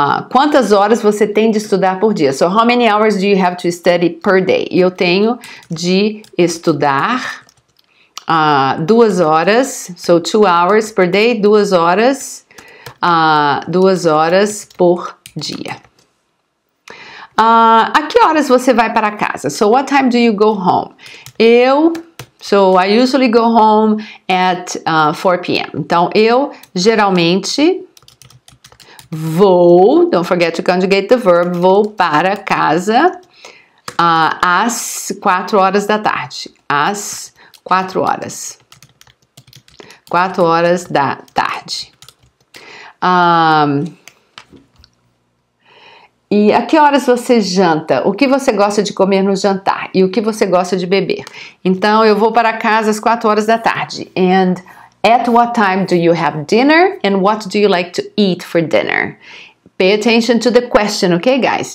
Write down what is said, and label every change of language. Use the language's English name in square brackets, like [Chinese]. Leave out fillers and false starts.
[Portuguese] Quantas horas você tem de estudar por dia? [English] So how many hours do you have to study per day? [Portuguese] E eu tenho de estudar 2 horas, [English] so 2 hours per day, [Portuguese] 2 horas, 2 horas por dia. A que horas você vai para casa? [English] So what time do you go home? So I usually go home at 4 p.m. [Portuguese] Então eu geralmente vou, [English] don't forget to conjugate the verb, [Portuguese] vou para casa às 4 horas da tarde. Às 4 horas. 4 horas da tarde. E a que horas você janta? O que você gosta de comer no jantar? E o que você gosta de beber? Então, eu vou para casa às 4 horas da tarde. [English] And at what time do you have dinner? And what do you like to eat for dinner? Pay attention to the question, ok, guys?